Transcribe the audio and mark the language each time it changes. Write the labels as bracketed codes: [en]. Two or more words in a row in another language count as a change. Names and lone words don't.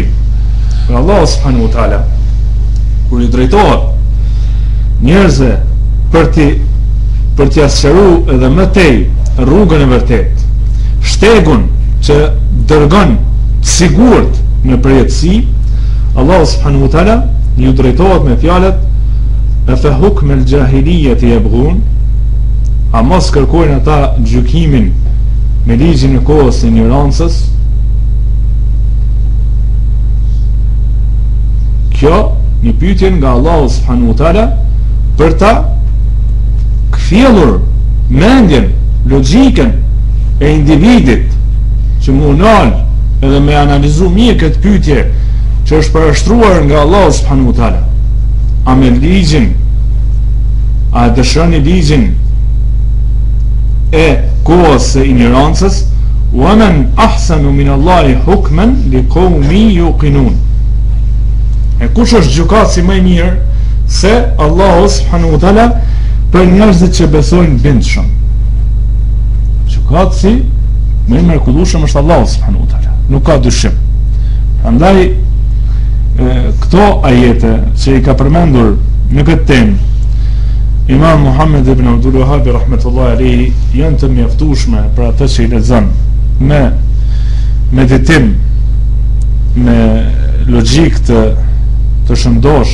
[sq] Për Allah [ar] سبحانه وتعالى, [sq] kur i drejtohet njerëzve për t'i asqëruar edhe më tej rrugën e vërtet, shtegun që dërgon sigurt në përjetësi, Allah subhanahu wa taala ju drejtohet me fjalët [ar] أفحكم الجاهلية يبغون, [sq] a mos kërkojnë ata gjykimin me ligjin e kohës së ignorancës. Kjo një pyetje nga Allahu [ar] سبحانه وتعالى [sq] për ta kthjellur mendjen, logjikën e individit që mundon edhe me analizu mirë këtë pyetje që është parashtruar nga Allahu [ar] سبحانه وتعالى. [sq] A me ligjin, a dëshironi ligjin e kohës së ignorancës? [ar] ومن أحسن من الله حكما لقوم يوقنون. [sq] E kush është gjykatësi më i mirë se Allahu [ar] سبحانه وتعالى [sq] për njerëzit që besojnë bindshëm? Gjykatësi më i mrekullueshëm është Allahu [ar] سبحانه وتعالى, [sq] nuk ka dyshim. Prandaj këto ajete që i ka përmendur në këtë temë Imam Muhammed ibn Abdul Wahhab [ar] رحمة الله عليه [sq] janë të mjaftueshme për atë që i lexon me meditim, me logjik të shëndosh.